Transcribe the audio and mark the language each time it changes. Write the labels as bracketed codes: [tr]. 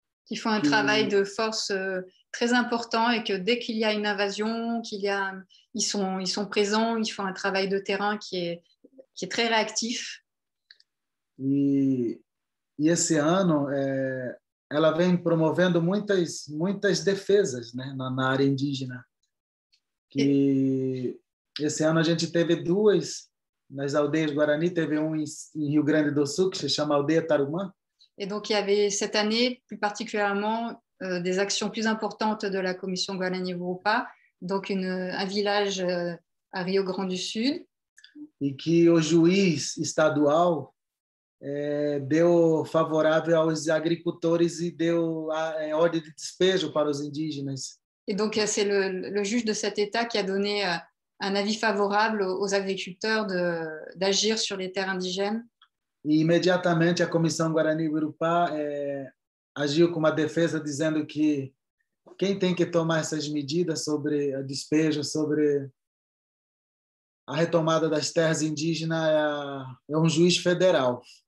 [fr] Qui font un travail de force très important et que dès qu'il y a une invasion, ils sont présents, ils font un travail de terrain qui est très réactif. [pt] E esse ano ela vem promovendo muitas defesas, né, na área indígena. Que esse ano a gente teve duas nas aldeias Guarani, teve em Rio Grande do Sul que se chama Aldeia Tarumã. [fr] Et donc, il y avait cette année, plus particulièrement, des actions plus importantes de la Commission Guarani-Urupá, donc un village à Rio Grande do Sul. [pt] E que o juiz estadual deu favorável aos agricultores e deu ordem de despejo para os indígenas. [fr] Et donc, c'est le juge de cet État qui a donné un avis favorable aux agriculteurs d'agir sur les terres indigènes. [pt] E imediatamente a Comissão Guarani-Urupá agiu com uma defesa dizendo que quem tem que tomar essas medidas sobre o despejo, sobre a retomada das terras indígenas é um juiz federal.